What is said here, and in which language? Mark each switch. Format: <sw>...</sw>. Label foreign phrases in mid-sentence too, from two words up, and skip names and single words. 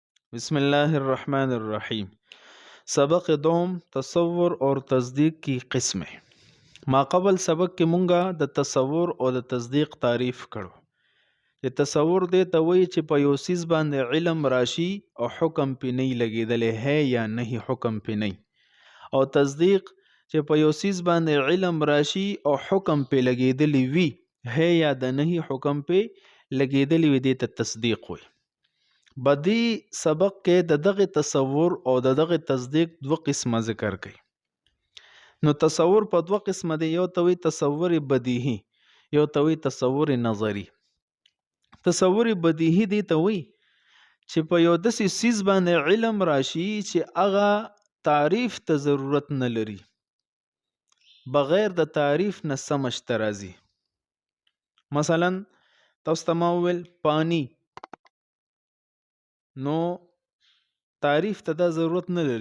<ar>بسم الله الرحمن الرحیم.</ar> <ur>سبق دوم تصور اور تصدیق کی قسمیں.</ur> <ps>ما قبل سبق کې مونږه د تصور او د تصدیق تعریف کړو. چې تصور دی ته وایي چې په یو څیز باندې علم راشي او حکم پې نه لګېدلی ہے یا نه حکم پې نه، او تصدیق چې په یو څیز باندې علم راشي او حکم پې لګېدلی وي ہے یا د نه حکم پې لګېدلی وي، دې ته تصدیق وایي. بدی سبق کې د دغه تصور او د دغه تصدیق دوه قسمه ذکر کړي. نو تصور په دوه قسمه دی، یو ته وایي تصور بدیهی، یو ته وایي تصور نظری. تصور بدیهی دی ته وایي چې په یو داسې څیز باندې علم راشي چې هغه تعریف ته ضرورت نه لري، بغیر د تعریف نه سمجھ ته راځي. مثلا تاسو ته ما وویل پانی، نو تعریف ته دا ضرورت نه لري.</ps>